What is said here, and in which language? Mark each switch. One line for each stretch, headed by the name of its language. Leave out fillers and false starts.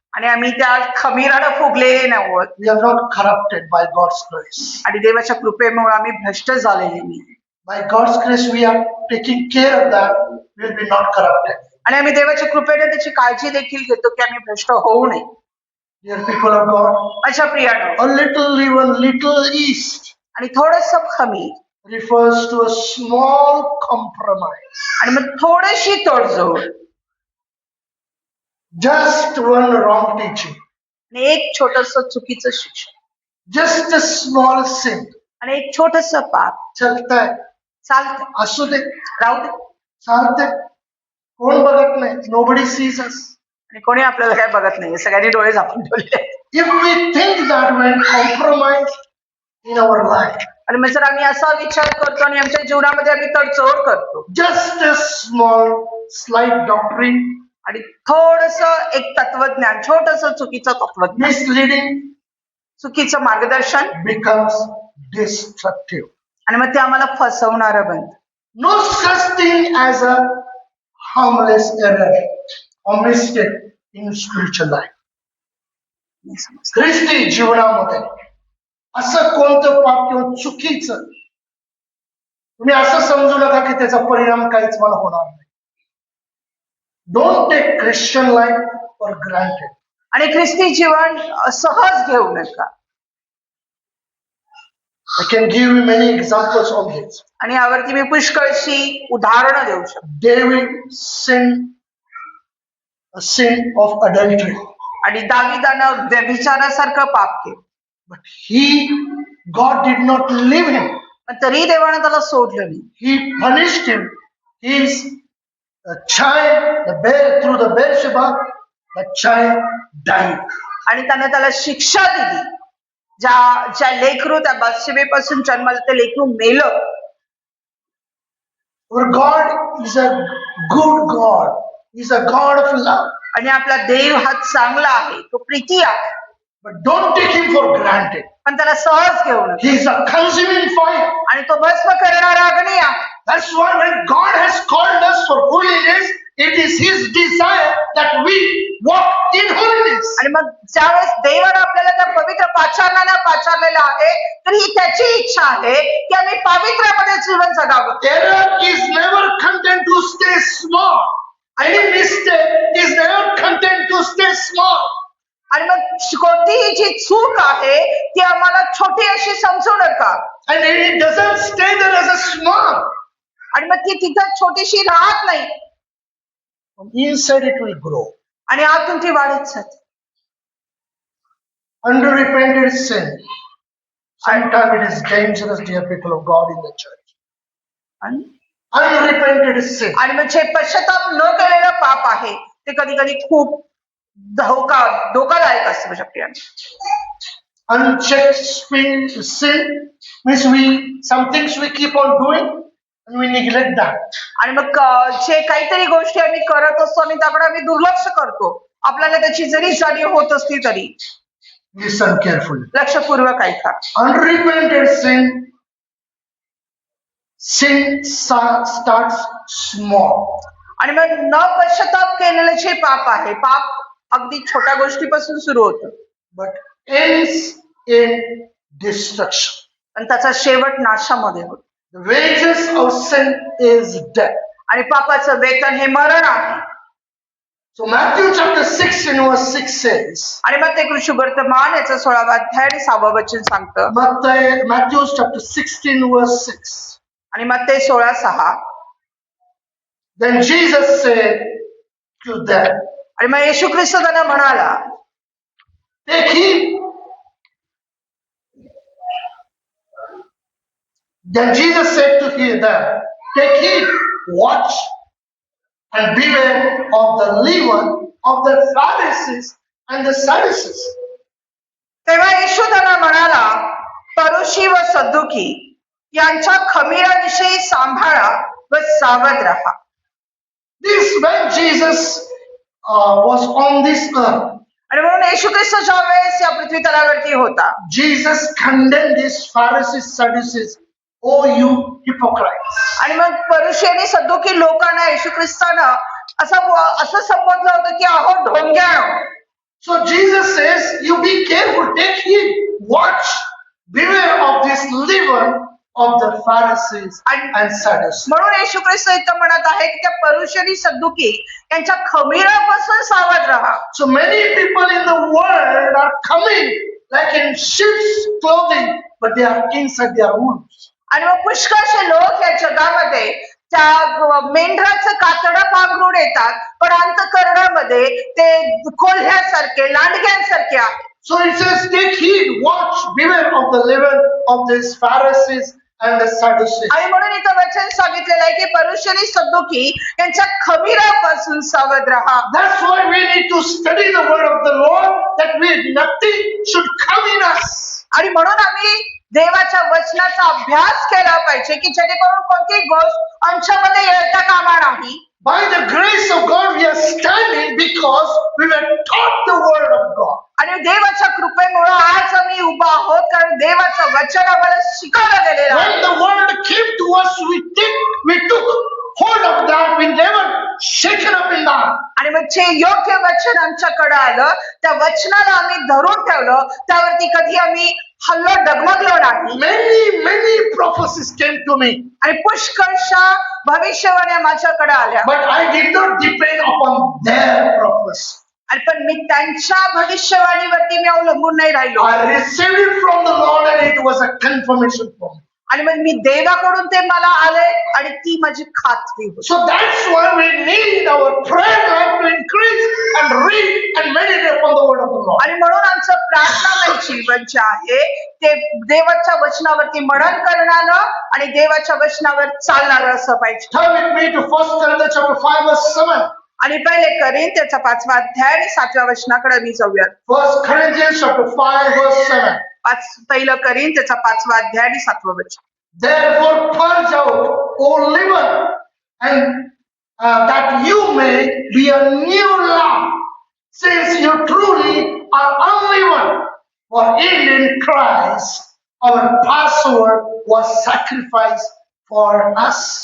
Marathi: आणि आम्ही त्या खमीरानं फुगलेले नव्हत.
English: We are not corrupted by God's grace.
Marathi: आणि देवाच्या कृपेमुळे आम्ही भ्रष्ट झालेले नाही.
English: By God's grace, we are taking care of that. We will be not corrupted.
Marathi: आणि आम्ही देवाच्या कृपेने त्याची काळजी देखील घेतो की आम्ही भ्रष्ट होऊ नये.
English: Dear people of God,
Marathi: अशा प्रियानो,
English: a little even little east
Marathi: आणि थोडस खमीर
English: refers to a small compromise.
Marathi: आणि मग थोडीशी तोडजोड,
English: Just one wrong teaching.
Marathi: आणि एक छोटस चुकीचं शिक्षण,
English: Just a small sin.
Marathi: आणि एक छोटस पाप.
Hindi: चलता है,
Marathi: चालतं, असू दे, राहू दे. चालते. कोण बघत नाही.
English: Nobody sees us.
Marathi: आणि कोणी आपल्याला काय बघत नाही, सगळ्यांनी डोळे झाकून ठेवले.
English: If we think that when compromised in our life,
Marathi: आणि मग जर आम्ही असा विचार करतो आणि आमच्या जीवनामध्ये आम्ही तडजोड करतो,
English: just a small slight doctrine,
Marathi: आणि थोडस एक तत्वज्ञान, छोटस चुकीचं तत्वज्ञान,
English: misleading,
Marathi: चुकीचं मार्गदर्शन,
English: becomes destructive.
Marathi: आणि मग ते आम्हाला फसवणारं बनतं.
English: No such thing as a harmless error or mistake in spiritual life.
Marathi: ख्रिस्ती जीवनामध्ये असं कोणतं पाप किंवा चुकीचं तुम्ही असं समजू नका की त्याचा परिणाम काहीच मला होणार नाही.
English: Don't take Christian life for granted.
Marathi: आणि ख्रिस्ती जीवन सहज घेऊ नका.
English: I can give you many examples on this.
Marathi: आणि यावरती मी पुष्कळशी उदाहरणं देऊ शकतो.
English: David sinned a sin of adultery.
Marathi: आणि दाविदानं व्यभिचारासारखं पाप केलं.
English: But God did not leave him.
Marathi: पण तरी देवानं त्याला सोडलं नाही.
English: He punished him. His child, through the Beersheba, That child died.
Marathi: आणि त्याने त्याला शिक्षा दिली. ज्या लेकरू त्या बादशेपासून जन्मलं ते लेकरू मेलं.
English: Our God is a good God. He's a God of love.
Marathi: आणि आपला देव हा चांगला आहे, तो प्रीती आहे.
English: But don't take him for granted.
Marathi: पण त्याला सहज घेऊ नका.
English: He is a consuming fire.
Marathi: आणि तो भस्म करणारा अग्नी आहे.
English: That's why when God has called us for holiness, it is His desire that we walk in holiness.
Marathi: आणि मग ज्यावेळेस देवाने आपल्याला त्या पवित्र पाचारणाला पाचारलेलं आहे, तर ही त्याची इच्छा आहे की आम्ही पवित्रमध्ये जीवन जगावं.
English: Error is never content to stay small. Any mistake is never content to stay small.
Marathi: आणि मग कोणतीही जी चूक आहे ती आम्हाला छोटी अशी समजू नका.
English: And it doesn't stay there as a small.
Marathi: आणि मग ती तिथं छोटीशी राहत नाही.
English: From inside it will grow.
Marathi: आणि आतून ती वाढत जाते.
English: Unrepented sin. Sometimes it is dangerous, dear people of God, in the church.
Marathi: आणि
English: Unrepented sin.
Marathi: मग जे पश्चाताप न केलेलं पाप आहे ते कधी कधी खूप धोकादायक असतं शक्य.
English: Unchecked sin means some things we keep on doing and we neglect that.
Marathi: आणि मग जे काहीतरी गोष्टी आम्ही करत असतो आणि त्याकडे आम्ही दुर्लक्ष करतो, आपल्याला त्याची जरी जाणीव होत असली तरी.
English: Listen carefully.
Marathi: लक्षपूर्वक ऐका.
English: Unrepented sin starts small.
Marathi: आणि मग न पश्चाताप केलेलं जे पाप आहे, पाप अगदी छोट्या गोष्टीपासून सुरू होतं,
English: But ends in destruction.
Marathi: आणि त्याचा शेवट नाशामध्ये होतो.
English: The wages of sin is death.
Marathi: आणि पापाचं वेतन हे मरण आहे.
English: So Matthew chapter 6 and verse 6 says,
Marathi: आणि मग ते कृषी वर्तमान याचा 16वा अध्याय आणि 6वं वचन सांगतं.
English: Matthew chapter 16 verse 6.
Marathi: आणि मग ते 16:6.
English: Then Jesus said to them,
Marathi: आणि मग येशू ख्रिस्त त्यांना म्हणाला,
English: take heed. Then Jesus said to them, take heed, watch, and beware of the leaven of the Pharisees and the Sadducees.
Marathi: तेव्हा येशू त्यांना म्हणाला, फरोशी व सद्दुकी यांच्या खमीराविषयी सांभाळा व सावध राहा.
English: This when Jesus was on this earth,
Marathi: आणि म्हणून येशू ख्रिस्त ज्या वेळेस या पृथ्वी तलावरती होता,
English: Jesus condemned these Pharisees, Sadducees. Oh, you hypocrites!
Marathi: आणि मग फरोशी आणि सद्दुकी लोकांना येशू ख्रिस्तानं असं संबोधलं होतं की अहो ढोंग्यानो.
English: So Jesus says, you be careful, take heed, watch, beware of this leaven of the Pharisees and Sadducees.
Marathi: म्हणून येशू ख्रिस्त इथं म्हणत आहे की त्या फरोशी आणि सद्दुकी यांच्या खमीरापासून सावध राहा.
English: So many people in the world are coming like in sheep's clothing, but they are inside their wolves.
Marathi: आणि मग पुष्कळशे लोक या जगामध्ये त्या मेंढराचं कातडं पांघरून येतात, पण अंतःकरणामध्ये ते कोल्ह्यासारखे, लांडग्यांसारखे आहेत.
English: So it says, take heed, watch, beware of the leaven of these Pharisees and the Sadducees.
Marathi: आणि म्हणून इथं वचन सांगितलेलं आहे की फरोशी आणि सद्दुकी यांच्या खमीरापासून सावध राहा.
English: That's why we need to study the word of the Lord, that nothing should come in us.
Marathi: आणि म्हणून आम्ही देवाच्या वचनाचा अभ्यास केला पाहिजे की जेणेकरून कोणतीही गोष्ट आमच्यामध्ये येता कामा नाही.
English: By the grace of God, we are standing because we were taught the word of God.
Marathi: आणि देवाच्या कृपेमुळे आज आम्ही उभा आहोत, कारण देवाचं वचन आम्हाला शिकवलं गेलेलं आहे.
English: When the word came to us, we took hold of that. We never shaken up in that.
Marathi: आणि मग जे योग्य वचन आमच्याकडे आलं, त्या वचनाला आम्ही धरून ठेवलं, त्यावरती कधी आम्ही हल्लो डगमगलो नाही.
English: Many prophecies came to me,
Marathi: आणि पुष्कळशा भविष्यवाण्या माझ्याकडे आल्या,
English: but I did not depend upon their prophecy.
Marathi: आणि पण मी त्यांच्या भविष्यवाणीवरती मी अवलंबून नाही राहिलो.
English: I received it from the Lord and it was a confirmation for me.
Marathi: आणि मग मी देवाकडून ते मला आले आणि ती माझी खात्री होती.
English: So that's why we need our prayer life to increase and read and meditate upon the word of the Lord.
Marathi: आणि म्हणून आमचं प्रार्थनामय जीवन जे आहे ते देवाच्या वचनावरती मनन करणारं आणि देवाच्या वचनावर चालणारं असं पाहिजे.
English: Turn with me to 1 Corinthians chapter 5 verse 7.
Marathi: आणि पहिले कोरिंथीयचा 5वा अध्याय आणि 7व्या वचनाकडे मी जाऊयात.
English: 1 Corinthians chapter 5 verse 7.
Marathi: पहिलं कोरिंथीयचा 5वा अध्याय आणि 7वं वचन.
English: Therefore purge out all leaven, and that you may be a new lump, since you truly are unleavened. For in Christ our Passover was sacrificed for us.